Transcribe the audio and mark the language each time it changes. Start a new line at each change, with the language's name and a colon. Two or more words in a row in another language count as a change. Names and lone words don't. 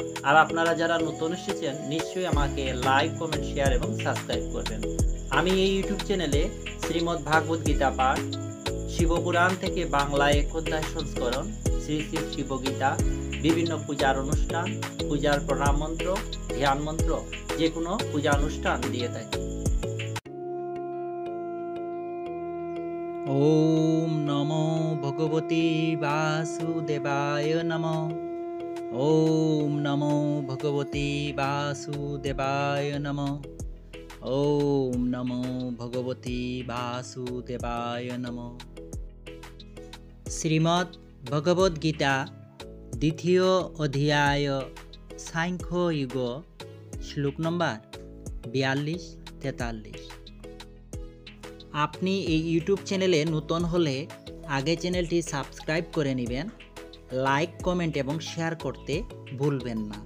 Bangla: আর আপনারা যারা নতুন এসেছেন, নিশ্চয়ই আমাকে লাইক, কমেন্ট, শেয়ার এবং সাবস্ক্রাইব করবেন। আমি এই ইউটিউব চ্যানেলে শ্রীমদ্ ভাগবত গীতা পাঠ, শিবপুরাণ থেকে বাংলায় ১ অধ্যায় সংস্করণ, শ্রী শ্রী শিবগীতা, বিভিন্ন পূজার অনুষ্ঠান, পূজার প্রণাম মন্ত্র, ধ্যান মন্ত্র, যে কোনো পূজা অনুষ্ঠান দিয়ে থাকি।
Sanskrit: ওম নমো ভগবতে বাসুদেবায় নমঃ। ওম নমো ভগবতে বাসুদেবায় নমঃ। ওম নমো ভগবতে বাসুদেবায় নমঃ।
Bangla: শ্রীমদ্ ভগবদ গীতা দ্বিতীয় অধ্যায় সাংখ্য যুগ, শ্লোক নম্বর ৪২-৪৩। আপনি এই ইউটিউব চ্যানেলে নতুন হলে আগে চ্যানেলটি সাবস্ক্রাইব করে নেবেন, লাইক, কমেন্ট এবং শেয়ার করতে ভুলবেন না।